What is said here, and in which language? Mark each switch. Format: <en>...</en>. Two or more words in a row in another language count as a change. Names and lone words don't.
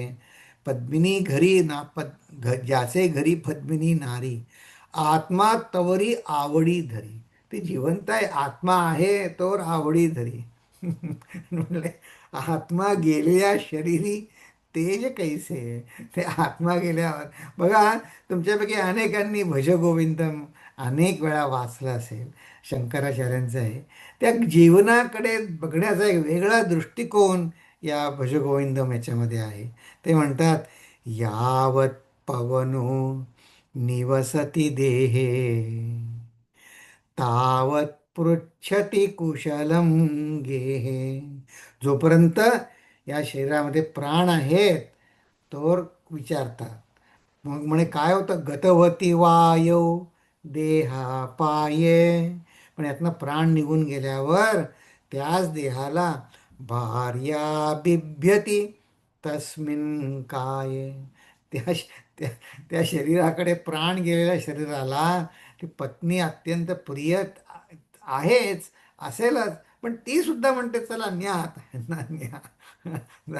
<mr>पद्मिनी घरी ज्याचे घरी पद्मिनी नारी, आत्मा तवरी आवडी धरी. ती जिवंत आहे, आत्मा आहे तोवर आवडी धरी. म्हणले आत्मा गेल्या शरीरी तेज कैसे. ते आत्मा गेल्यावर बघा, तुमच्यापैकी अनेकांनी भज गोविंदम अनेक वेळा वाचलं असेल, शंकराचार्यांचं आहे. त्या जीवनाकडे बघण्याचा एक वेगळा दृष्टिकोन या भजगोविंदम याच्यामध्ये आहे. ते म्हणतात,</mr> <sa>यावत पवनो निवसती देहे तावत पृच्छति कुशलम गेहे.</sa> <mr>जोपर्यंत या शरीरामध्ये प्राण आहेत तोवर विचारतात. मग म्हणे काय होतं,</mr> <sa>गतवती वायो देहापाये.</sa> <mr>पण यातनं प्राण निघून गेल्यावर त्याच देहाला</mr> <sa>भार्या बिभ्यती तस्मिन</sa> <mr>काय. त्या त्या त्या शरीराकडे, प्राण गेलेल्या शरीराला ती पत्नी अत्यंत प्रिय आहेच, असेलच, पण ती सुद्धा म्हणते चला न्या आता, न्या.</mr>